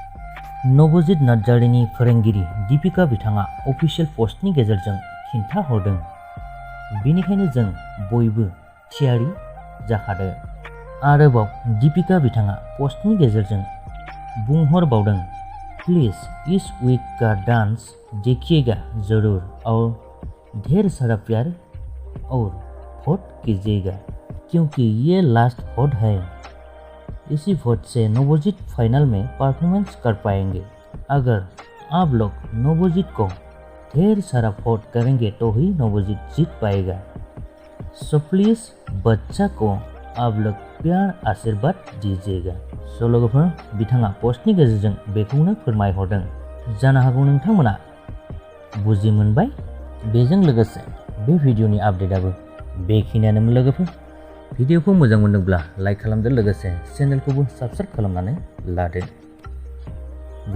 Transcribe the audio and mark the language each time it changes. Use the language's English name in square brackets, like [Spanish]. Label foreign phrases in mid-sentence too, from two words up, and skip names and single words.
[Bodo] नबजित नार्जारीनि फोरोंगिरि दीपिका बिथाङा अफिसियेल पस्टनि गेजेरजों खिन्थाहरदों, बेनिखायनो जों बयबो थियारि जाखादो। आरोबाव दीपिका बिथाङा पस्टनि गेजेरजों बुंहरबावदों, [Hindi] प्लीज इस वीक का डांस देखिएगा जरूर और ढेर सारा प्यार और वोट कीजिएगा, क्योंकि ये लास्ट वोट है। इसी वोट से नबजित फाइनल में परफॉर्मेंस कर पाएंगे। अगर आप लोग नबजित को ढेर सारा वोट करेंगे तो ही नबजित जीत पाएगा। [English] so please [Hindi] बच्चा को आप लोग प्यार आशीर्वाद दीजिएगा। [Bodo] स' लोगोफोर, बिथाङा पस्टनि गेजेरजों बेखौनो फोरमायहरदों। जानो हागौ नोंथांमोना बुजि मोनबाय। बेजों लोगोसे बे भिडियोनि आपडेटआबो बेखिनियानोमोन लोगोफोर। भिडियोखौ मोजां मोनोब्ला लाइक खालामदो, लोगोसे चेनेलखौबो साबस्क्राइब खालामनानै लादो।